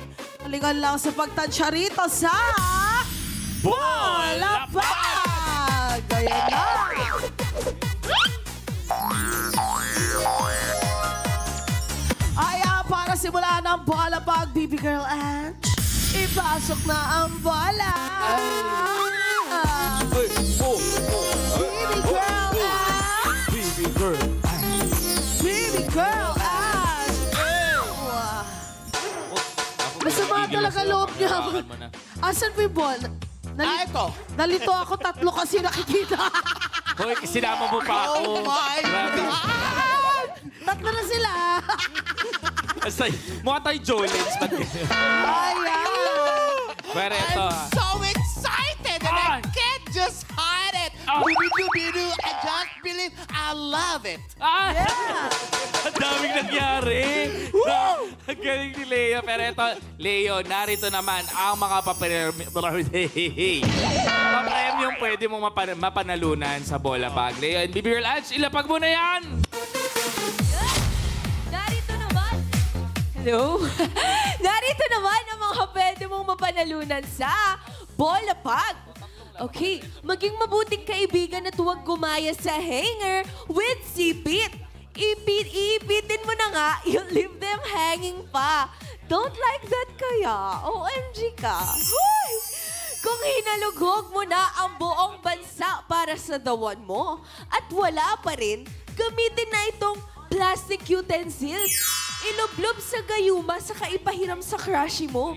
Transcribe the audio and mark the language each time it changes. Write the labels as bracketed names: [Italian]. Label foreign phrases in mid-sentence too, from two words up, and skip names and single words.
[Filipino] Talingan lang sa pagtansya rito sa... Bolapag! Ayan na! Ayan, para simulan ang Bolapag, Baby Girl Ange. Ipasok na ang bola! Baby Girl Ange! Baby girl. Baby Girl Ange! Masama talaga loob niya. Asan po yung ball? Ito. Nalito ako, tatlo kasi nakikita. Hoy, sinama mo pa ako. [English] Oh my [Filipino] Grabe. Ah! Tatlo na sila. Asay, mukha tayo Jolens. Ayan. Pero ito, [English] I'm so excited and I can't just hide it. Bidu-bidu, I just believe I love it. Yeah. [Filipino] Ang daming nangyari. Ang galing ni Leo. Pero ito, Leo, narito naman ang mga papremyong pwede mong mapanalunan sa Bolapag. Leo and Baby Girl Ange, ilapag mo na yan! Narito naman. Hello? Narito naman ang mga pwede mong mapanalunan sa Bolapag. Okay, maging mabuting kaibigan at huwag gumaya sa [English] hanger with [Filipino] sipit. Ipitin mo na nga, [English] you'll leave them hanging pa. Don't like that kaya? OMG ka. Huy! [Filipino] Kung hinalughog mo na ang buong bansa para sa dawan mo at wala pa rin, gamitin na itong [English] plastic utensils. [Filipino] Ilublob sa gayuma saka ipahiram sa crushie mo.